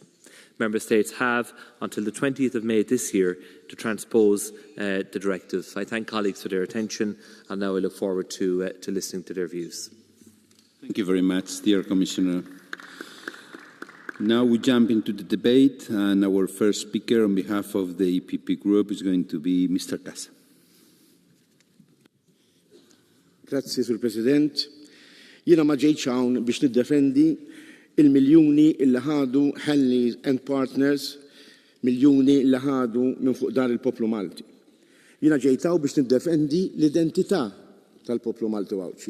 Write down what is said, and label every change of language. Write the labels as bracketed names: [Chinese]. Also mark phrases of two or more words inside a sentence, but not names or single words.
[English] Member States have until the 20th of May this year to transpose the directive. I thank colleagues for their attention, and now I look forward to listening to their views. Thank you very much, dear Commissioner. Now we jump into the debate, and our first speaker on behalf of the EPP Group is going to be Mr. Casa. [Maltese] Grazie, Sur President. Jiena ma ġejtx hawn biex niddefendi il-miljuni illi ħadu Henleys and Partners, miljuni illi ħadu minn fuq dar il-poplu Malti. Jiena ġejt hawn biex niddefendi l-identità tal-poplu Malti Wawċi.